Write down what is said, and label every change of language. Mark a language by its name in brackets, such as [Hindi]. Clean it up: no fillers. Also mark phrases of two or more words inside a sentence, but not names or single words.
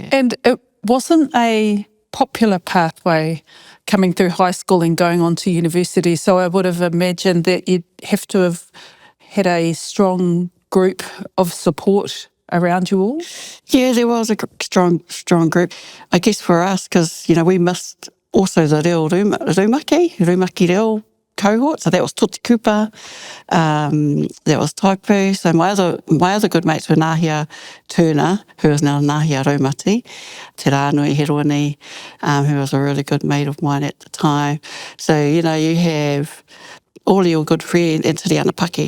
[English] And it wasn't a popular pathway coming through high school and going on to university. So I would have imagined that you'd have to have had a strong group of support around you all? Yeah, there was a strong group. I guess for us, because, we missed also the [Māori] reo rumaki reo [English] cohort. So that was Toti Kupa, that was Taipu. So my other good mates were Nahia Turner, who is now Nahia Raumati, Te Rānui Heroini, who was a really good mate of mine at the time. So, you have all your good friends, and Te Anapaki.